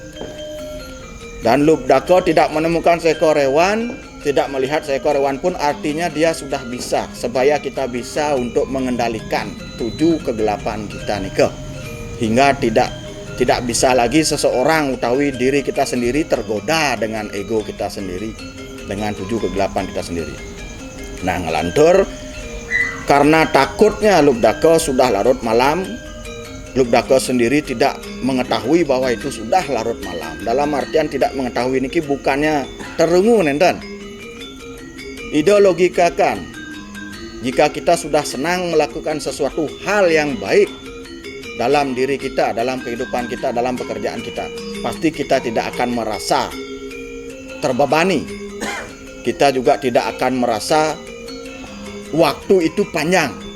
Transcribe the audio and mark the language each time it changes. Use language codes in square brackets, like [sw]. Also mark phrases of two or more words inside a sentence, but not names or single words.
[id] Dan Lubdako tidak menemukan seekor hewan, tidak melihat seekor hewan pun, artinya dia sudah bisa, supaya kita bisa untuk mengendalikan 7 kegelapan kita nika, hingga tidak bisa lagi seseorang utawi diri kita sendiri tergoda dengan ego kita sendiri, dengan 7 kegelapan kita sendiri. Nah, ngelantur karena takutnya Lubdako sudah larut malam, Lubdako sendiri tidak mengetahui bahwa itu sudah larut malam. Dalam artian tidak mengetahui niki bukannya terengu nenten. Ideologikakan, jika kita sudah senang melakukan sesuatu hal yang baik dalam diri kita, dalam kehidupan kita, dalam pekerjaan kita, pasti kita tidak akan merasa terbebani. Kita juga tidak akan merasa waktu itu panjang.